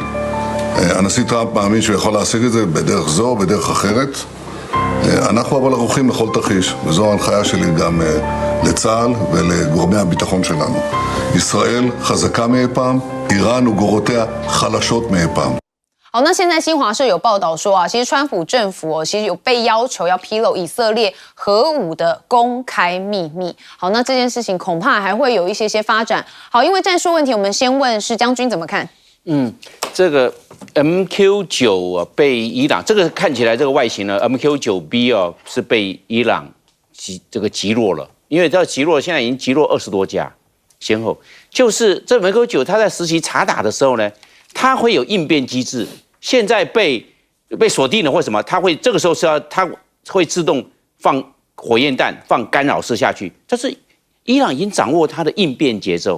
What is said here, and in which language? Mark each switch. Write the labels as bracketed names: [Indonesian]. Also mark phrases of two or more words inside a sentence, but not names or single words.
[Hebrew] הנשיא טראמפ מאמין שהוא יכול להשיג את זה בדרך זו או בדרך אחרת. אנחנו אבל ערוכים לכל תרחיש, וזו ההנחיה שלי גם לצה"ל ולגורמי הביטחון שלנו. ישראל חזקה מאי פעם, איראן וגורותיה חלשות מאי פעם. [Chinese] 好，那现在新华社有报道说啊，其实川普政府其实有被要求要披露以色列核武的公开秘密。好，那这件事情恐怕还会有一些发展。好，因为战术问题，我们先问施将军怎么看？这个 MQ9被伊朗这个看起来这个外形呢 ，MQ9B 是被伊朗击落了，因为这击落现在已经击落20多架，先后就是这 MQ9它在实习查打的时候呢，它会有应变机制，现在被锁定了或什么，它会这个时候它会自动放火焰弹、放干扰式下去，但是伊朗已经掌握它的应变节奏。